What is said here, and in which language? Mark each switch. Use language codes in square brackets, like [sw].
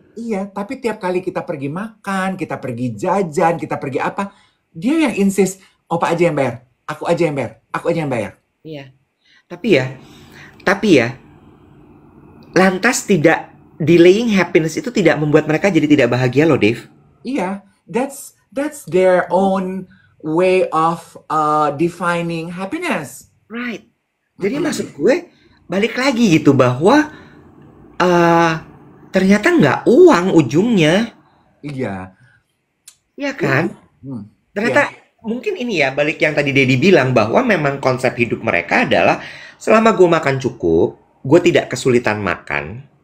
[id] Iya, tapi tiap kali kita pergi makan, kita pergi jajan, kita pergi apa, dia yang insist, opa aja yang bayar, aku aja yang bayar, aku aja yang bayar. Iya. Tapi ya, lantas tidak delaying happiness itu tidak membuat mereka jadi tidak bahagia loh, Dave. Iya, [en] that's their own way of defining happiness. Right. [id] Jadi maksud gue balik lagi gitu bahwa eh ternyata nggak uang ujungnya, Iya. ya kan? Hmm. Ternyata Iya. mungkin ini ya balik yang tadi Dedi bilang bahwa memang konsep hidup mereka adalah selama gue makan cukup, gue tidak kesulitan makan,